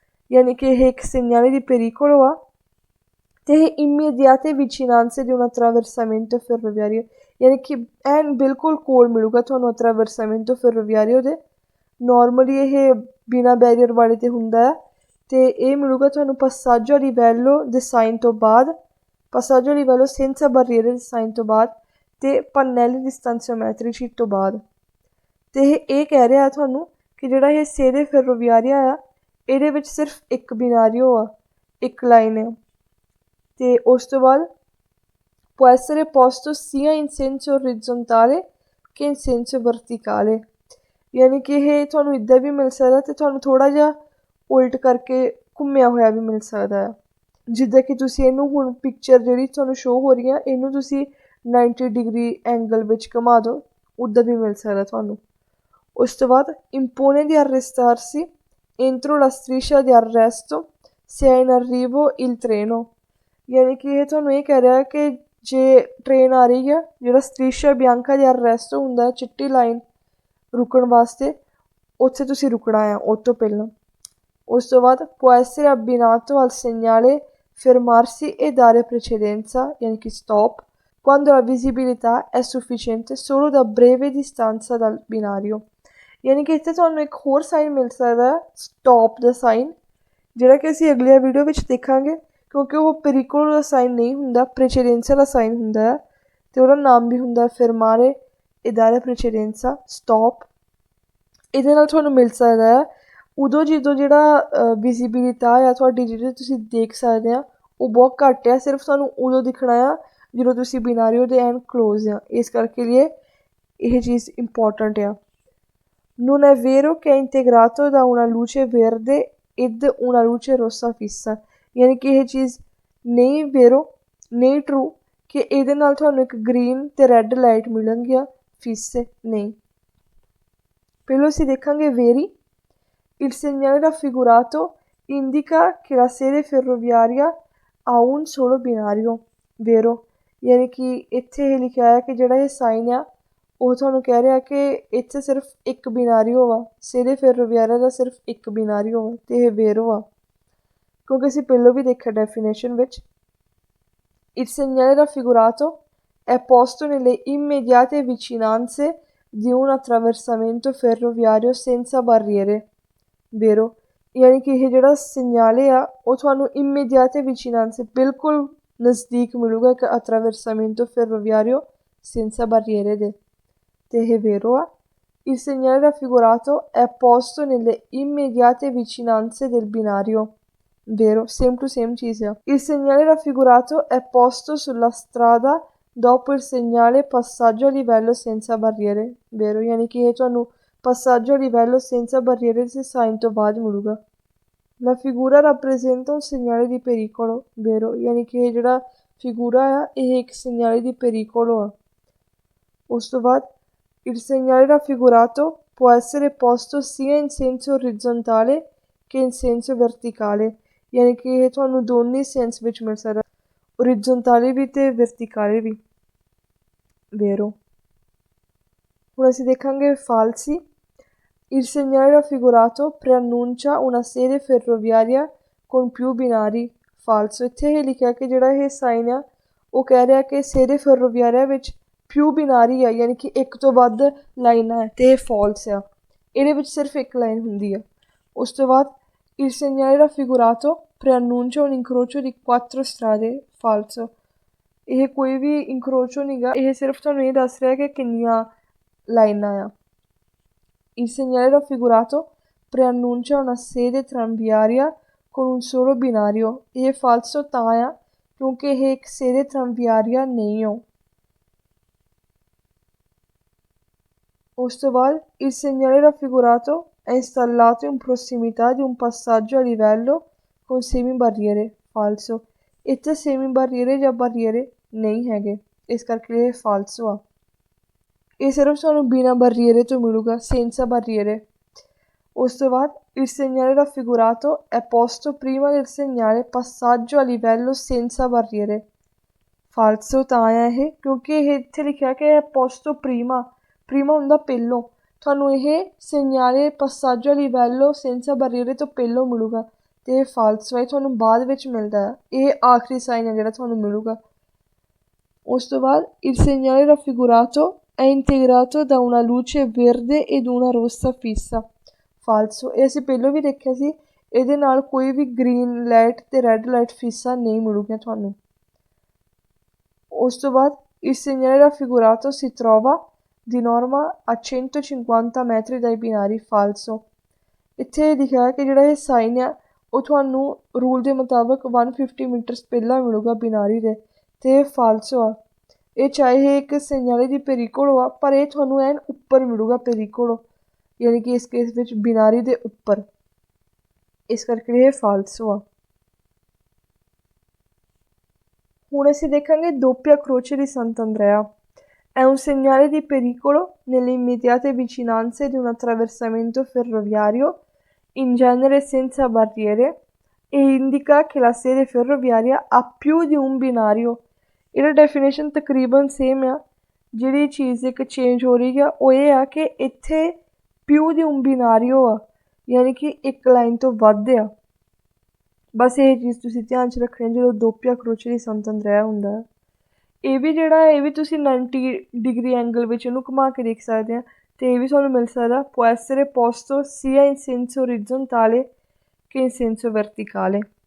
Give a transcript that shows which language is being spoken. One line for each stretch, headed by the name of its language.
Hindi: यानी कि
Punjabi: ਇਹ ਇੱਕ
Italian: segnale di pericolo
Punjabi: ਆ ਅਤੇ ਇਹ
Italian: immediate vicinanze di un attraversamento ferroviario
Punjabi: ਯਾਨੀ ਕਿ ਐਨ ਬਿਲਕੁਲ ਕੋਲ ਮਿਲੂਗਾ ਤੁਹਾਨੂੰ ਅਟਰਾਵਰਸਾਮੈਂਟੋ ਫੈਰੋਵੀਆਰੀਓ ਦੇ। ਨੋਰਮਲੀ ਇਹ ਬਿਨਾਂ ਬੈਰੀਅਰ ਵਾਲੇ 'ਤੇ ਹੁੰਦਾ ਹੈ ਅਤੇ ਇਹ ਮਿਲੂਗਾ ਤੁਹਾਨੂੰ passaggio a livello ਦੇ ਸਾਈਨ ਤੋਂ ਬਾਅਦ,
Italian: passaggio a livello senza barriere
Punjabi: ਦੇ ਸਾਈਨ ਤੋਂ ਬਾਅਦ ਅਤੇ pannelli distanziometrici ਤੋਂ ਬਾਅਦ। ਅਤੇ ਇਹ ਕਹਿ ਰਿਹਾ ਤੁਹਾਨੂੰ ਕਿ ਜਿਹੜਾ ਇਹ sede ferroviaria ਆ ਇਹਦੇ ਵਿੱਚ ਸਿਰਫ ਇੱਕ ਬਿਨਾਰੀਓ ਆ, ਇੱਕ ਲਾਈਨ ਹੈ। ਅਤੇ ਉਸ ਤੋਂ ਬਾਅਦ
Italian: può essere posto sia in senso orizzontale che in senso verticale।
Punjabi: ਯਾਨੀ ਕਿ ਇਹ ਤੁਹਾਨੂੰ ਇੱਦਾਂ ਵੀ ਮਿਲ ਸਕਦਾ ਅਤੇ ਤੁਹਾਨੂੰ ਥੋੜ੍ਹਾ ਜਿਹਾ ਉਲਟ ਕਰਕੇ ਘੁੰਮਿਆ ਹੋਇਆ ਵੀ ਮਿਲ ਸਕਦਾ ਆ। ਜਿੱਦਾਂ ਕਿ ਤੁਸੀਂ ਇਹਨੂੰ ਹੁਣ ਪਿਕਚਰ ਜਿਹੜੀ ਤੁਹਾਨੂੰ ਸ਼ੋਅ ਹੋ ਰਹੀ ਆ ਇਹਨੂੰ ਤੁਸੀਂ 90 ਡਿਗਰੀ ਐਂਗਲ ਵਿੱਚ ਘੁਮਾ ਦਿਓ, ਉੱਦਾਂ ਵੀ ਮਿਲ ਸਕਦਾ ਤੁਹਾਨੂੰ। ਉਸ ਤੋਂ ਬਾਅਦ
Italian: impone di arrestarsi entro la striscia di arresto se è in arrivo il treno।
Punjabi: ਯਾਨੀ ਕਿ ਇਹ ਤੁਹਾਨੂੰ ਇਹ ਕਹਿ ਰਿਹਾ ਕਿ ਜੇ ਟ੍ਰੇਨ ਆ ਰਹੀ ਆ ਜਿਹੜਾ ਸਟ੍ਰਿਸ਼ਾ ਬਿਆਂਕਾ ਦੀ ਅਰੈਸਟੋ ਹੁੰਦਾ ਚਿੱਟੀ ਲਾਈਨ ਰੁਕਣ ਵਾਸਤੇ, ਉੱਥੇ ਤੁਸੀਂ ਰੁਕਣਾ ਆ ਉਹ ਤੋਂ ਪਹਿਲਾਂ। ਉਸ ਤੋਂ ਬਾਅਦ
Italian: può essere abbinato al segnale fermarsi e dare precedenza
Punjabi: ਯਾਨੀ ਕਿ
Italian: stop quando la visibilità è sufficiente solo da breve distanza dal binario।
Punjabi: ਯਾਨੀ ਕਿ ਇੱਥੇ ਤੁਹਾਨੂੰ ਇੱਕ ਹੋਰ ਸਾਈਨ ਮਿਲ ਸਕਦਾ ਸਟੋਪ ਦਾ ਸਾਈਨ, ਜਿਹੜਾ ਕਿ ਅਸੀਂ ਅਗਲੀਆਂ ਵੀਡੀਓ ਵਿੱਚ ਦੇਖਾਂਗੇ ਕਿਉਂਕਿ ਉਹ ਪਰੀਕੋਲੋ ਦਾ ਸਾਈਨ ਨਹੀਂ ਹੁੰਦਾ, ਪ੍ਰੇਚੇਡੈਂਸਾ ਦਾ ਸਾਈਨ ਹੁੰਦਾ ਹੈ ਅਤੇ ਉਹਦਾ ਨਾਮ ਵੀ ਹੁੰਦਾ ਫਰਮਾਰੇ ਇਦਾਰੇ ਪ੍ਰੇਚੇਡੈਂਸਾ ਸਟੋਪ। ਇਹਦੇ ਨਾਲ ਤੁਹਾਨੂੰ ਮਿਲ ਸਕਦਾ ਹੈ ਉਦੋਂ ਜਦੋਂ ਜਿਹੜਾ ਵਿਜ਼ੀਬਿਲਿਟਾ ਆ ਤੁਹਾਡੀ ਜਿਹੜੀ ਤੁਸੀਂ ਦੇਖ ਸਕਦੇ ਆ ਉਹ ਬਹੁਤ ਘੱਟ ਆ, ਸਿਰਫ ਤੁਹਾਨੂੰ ਉਦੋਂ ਦਿਖਣਾ ਆ ਜਦੋਂ ਤੁਸੀਂ ਬਿਨਾਰੀਓ ਦੇ ਐਨ ਕਲੋਜ਼ ਆ, ਇਸ ਕਰਕੇ ਲਈ ਇਹ ਚੀਜ਼ ਇੰਪੋਰਟੈਂਟ ਆ।
Italian: Non è vero che è integrato da una luce verde ed una luce rossa fissa।
Punjabi: ਯਾਨੀ ਕਿ ਇਹ ਚੀਜ਼ ਨਹੀਂ ਨਹੀਂ ਟਰੂ ਕਿ ਇਹਦੇ ਨਾਲ ਤੁਹਾਨੂੰ ਇੱਕ ਗਰੀਨ ਅਤੇ ਰੈੱਡ ਲਾਈਟ ਮਿਲਣਗੀਆਂ ਫਿੱਸੇ ਨਹੀਂ। ਪਹਿਲਾਂ ਅਸੀਂ ਦੇਖਾਂਗੇ very.
Italian: Il segnale raffigurato indica che la sede ferroviaria ha un solo binario vero।
Punjabi: ਯਾਨੀ ਕਿ ਇੱਥੇ ਇਹ ਲਿਖਿਆ ਹੈ ਕਿ ਜਿਹੜਾ ਇਹ ਸਾਈਨ ਆ ਉਹ ਤੁਹਾਨੂੰ ਕਹਿ ਰਿਹਾ ਕਿ ਇੱਥੇ ਸਿਰਫ ਇੱਕ ਬਿਨਾਰੀਓ ਵਾ, sede ferroviaria ਦਾ ਸਿਰਫ ਇੱਕ ਬਿਨਾਰੀਓ ਵਾ ਅਤੇ ਇਹ ਵੇਰੋ ਆ ਕਿਉਂਕਿ ਅਸੀਂ ਪਹਿਲਾਂ ਵੀ ਦੇਖਿਆ ਡੈਫੀਨੇਸ਼ਨ ਵਿੱਚ।
Italian: Il segnale raffigurato è posto nelle immediate vicinanze di un attraversamento ferroviario senza barriere vero।
Punjabi: ਯਾਨੀ ਕਿ ਇਹ ਜਿਹੜਾ ਸਿੰਗਨਾਲੇ ਆ ਉਹ ਤੁਹਾਨੂੰ ਇਮੀਡੀਆਤੇ ਵਿਚੀਨਾਂਸੇ ਬਿਲਕੁਲ ਨਜ਼ਦੀਕ ਮਿਲੂਗਾ ਇੱਕ ਅਟਰਾਵਰਸਾਮੈਂਟੋ ਫੈਰੋਵੀਆਰੀਓ ਸੈਂਸਾ ਬਾਰੀਅਰੇ ਦੇ, ਅਤੇ ਇਹ ਵੇਰੋ ਆ।
Italian: Il segnale raffigurato è posto nelle immediate vicinanze del binario. Vero,
English: same to same
Hindi: चीज़ है.
Italian: Il segnale raffigurato è posto sulla strada dopo il segnale passaggio a livello senza barriere.
Punjabi: Vero,
Hindi: यानी कि
Punjabi: ਇਹ ਤੁਹਾਨੂੰ
Italian: passaggio a livello senza barriere
Punjabi: ਦੇ sign ਤੋਂ ਬਾਅਦ ਮਿਲੂਗਾ.
Italian: La figura rappresenta un segnale di pericolo.
Punjabi: Vero,
Hindi: यानी कि
Punjabi: ਇਹ ਜਿਹੜਾ figura ਆ ਇਹ ਇੱਕ
Italian: segnale di pericolo
Punjabi: ਆ. ਉਸ ਤੋਂ ਬਾਅਦ
Italian: il segnale raffigurato può essere posto sia in senso orizzontale che in senso verticale.
Hindi: यानी कि
Punjabi: ਇਹ ਤੁਹਾਨੂੰ ਦੋਨੇ ਸੈਂਸ ਵਿੱਚ ਮਿਲ ਸਕਦਾ, ਓਰੀਜੋਨਟਾਲੀ ਵੀ ਤੇ ਵਰਟੀਕਲੀ ਵੀ. Vero. ਹੁਣ ਅਸੀਂ ਦੇਖਾਂਗੇ falsi.
Italian: Il segnale raffigurato preannuncia una sede ferroviaria con più binari. Falso.
Punjabi: ਇੱਥੇ ਇਹ ਲਿਖਿਆ ਕਿ ਜਿਹੜਾ ਇਹ ਸਾਈਨ ਆ ਉਹ ਕਹਿ ਰਿਹਾ ਕਿ sede ferroviaria ਵਿੱਚ ਪਿਊ ਬਿਨਾਰੀ ਆ, ਯਾਨੀ ਕਿ ਇੱਕ ਤੋਂ ਵੱਧ ਲਾਈਨਾਂ ਹੈ, ਅਤੇ ਇਹ ਫਾਲਸ ਆ. ਇਹਦੇ ਵਿੱਚ ਸਿਰਫ ਇੱਕ ਲਾਈਨ ਹੁੰਦੀ ਆ. ਉਸ ਤੋਂ ਬਾਅਦ
Italian: il segnale raffigurato preannuncia un incrocio di 4 strade. Falso.
Punjabi: ਇਹ ਕੋਈ ਵੀ ਇੰਕਰੋਚੋ ਨਹੀਂ ਗਾ, ਇਹ ਸਿਰਫ ਤੁਹਾਨੂੰ ਇਹ ਦੱਸ ਰਿਹਾ ਕਿ ਕਿੰਨੀਆਂ ਲਾਈਨਾਂ ਆ.
Italian: Il segnale raffigurato preannuncia una sede tranviaria con un solo binario.
Punjabi: ਇਹ ਫਾਲਸੋ ਤਾਂ ਆ ਕਿਉਂਕਿ ਇਹ ਇੱਕ sede tranviaria ਨਹੀਂ ਹੋ. ਉਸ ਤੋਂ ਬਾਅਦ
Italian: il segnale raffigurato è installato in prossimità di un passaggio a livello con semibarriere. Falso.
Punjabi: ਇੱਥੇ semibarriere ਜਾਂ barriere ਨਹੀਂ ਹੈਗੇ, ਇਸ ਕਰਕੇ ਇਹ ਫਾਲਸੋ ਆ. ਇਹ ਸਿਰਫ ਸਾਨੂੰ ਬਿਨਾਂ barriere ਤੋਂ ਮਿਲੂਗਾ, senza barriere. ਉਸ ਤੋਂ ਬਾਅਦ
Italian: il segnale raffigurato è posto prima del segnale passaggio a livello senza barriere.
Punjabi: ਫਾਲਸੋ ਤਾਂ ਆ ਇਹ ਕਿਉਂਕਿ ਇਹ ਇੱਥੇ ਲਿਖਿਆ ਕਿ
Italian: è posto prima.
Punjabi: ਪ੍ਰੀਮਾ ਹੁੰਦਾ ਪਹਿਲੋਂ, ਤੁਹਾਨੂੰ ਇਹ
Italian: segnale passaggio a livello senza barriere
Punjabi: ਤੋਂ ਪਹਿਲੋਂ ਮਿਲੂਗਾ, ਅਤੇ ਇਹ ਫਾਲਸੋ ਹੈ, ਤੁਹਾਨੂੰ ਬਾਅਦ ਵਿੱਚ ਮਿਲਦਾ ਹੈ. ਇਹ ਆਖਰੀ ਸਾਈਨ ਹੈ ਜਿਹੜਾ ਤੁਹਾਨੂੰ ਮਿਲੂਗਾ. ਉਸ ਤੋਂ ਬਾਅਦ
Italian: il segnale raffigurato è integrato da una luce verde ed una rossa fissa. ਫਾਲਸੋ.
Punjabi: ਇਹ ਅਸੀਂ ਪਹਿਲਾਂ ਵੀ ਦੇਖਿਆ ਸੀ, ਇਹਦੇ ਨਾਲ ਕੋਈ ਵੀ ਗ੍ਰੀਨ ਲਾਈਟ ਅਤੇ ਰੈੱਡ ਲਾਈਟ ਫੀਸਾਂ ਨਹੀਂ ਮਿਲੂਗੀਆਂ ਤੁਹਾਨੂੰ. ਉਸ ਤੋਂ ਬਾਅਦ
Italian: il segnale raffigurato si trova di norma a 150 metri dai binari. Falso.
Punjabi: ਇੱਥੇ ਲਿਖਿਆ ਕਿ ਜਿਹੜਾ ਇਹ ਸਾਈਨ ਆ ਉਹ ਤੁਹਾਨੂੰ ਰੂਲ ਦੇ ਮੁਤਾਬਕ 150 ਮੀਟਰਸ ਪਹਿਲਾਂ ਮਿਲੂਗਾ ਬਿਨਾਰੀ ਦੇ, ਅਤੇ ਇਹ ਫਾਲਸੋ ਆ. ਇਹ ਚਾਹੇ ਇੱਕ
Italian: segnale di pericolo
Punjabi: ਆ, ਪਰ ਇਹ ਤੁਹਾਨੂੰ ਐਨ ਉੱਪਰ ਮਿਲੂਗਾ pericolo, ਯਾਨੀ ਕਿ ਇਸ ਕੇਸ ਵਿੱਚ ਬਿਨਾਰੀ ਦੇ ਉੱਪਰ, ਇਸ ਕਰਕੇ ਇਹ ਫਾਲਸੋ ਆ. ਹੁਣ ਅਸੀਂ ਦੇਖਾਂਗੇ
Italian: doppia croce di Sant'Andrea. È un segnale di pericolo nelle immediate vicinanze di un attraversamento ferroviario, in genere senza barriere, e indica che la sede ferroviaria ha più di un binario.
Punjabi: ਇਹਦਾ ਡੈਫੀਨੇਸ਼ਨ ਤਕਰੀਬਨ same ਆ. ਜਿਹੜੀ ਚੀਜ਼ ਇੱਕ change ਹੋ ਰਹੀ ਆ ਉਹ ਇਹ ਆ ਕਿ ਇੱਥੇ ਪਿਊ ਦੀ un binario ਆ, ਯਾਨੀ ਕਿ ਇੱਕ ਲਾਈਨ ਤੋਂ ਵੱਧ ਆ. ਬਸ ਇਹ ਚੀਜ਼ ਤੁਸੀਂ ਧਿਆਨ 'ਚ ਰੱਖਣੀ ਜਦੋਂ doppia croce di Sant'Andrea ਹੁੰਦਾ. ਇਹ ਵੀ ਜਿਹੜਾ ਇਹ ਵੀ ਤੁਸੀਂ 90 ਡਿਗਰੀ ਐਂਗਲ ਵਿੱਚ ਇਹਨੂੰ ਘੁਮਾ ਕੇ ਦੇਖ ਸਕਦੇ ਆ, ਅਤੇ ਇਹ ਵੀ ਤੁਹਾਨੂੰ ਮਿਲ ਸਕਦਾ
Italian: può essere posto sia in senso orizzontale che in senso verticale.